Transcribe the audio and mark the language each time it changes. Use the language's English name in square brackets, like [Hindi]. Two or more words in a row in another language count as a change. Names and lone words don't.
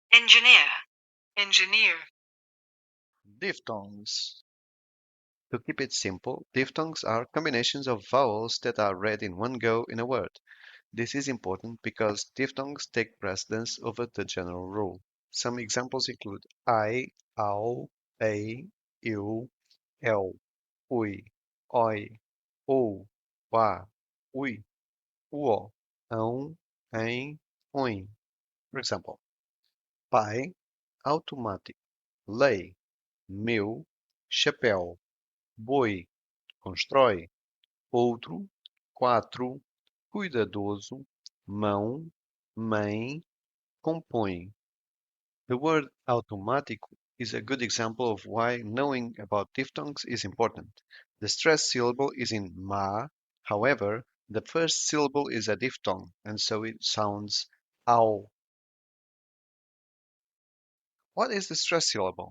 [English] engineer, engineer. Diphthongs. To keep it simple, diphthongs are combinations of vowels that are read in one go in a word. This is important because diphthongs take precedence over the general rule. [Portuguese] Some examples include I, au, ei, eu, el, ui, oi, ou, wa, ui, uo, ão, em, oin. [English] For example, [Portuguese] pai, automático, lei, meu, chapéu, boi, constrói, outro, quatro, cuidadoso, mão, mãe, compõe. [English] The word automático is a good example of why knowing about diphthongs is important. The stressed syllable is in ma, however, the first syllable is a diphthong, and so it sounds ow. What is the stressed syllable?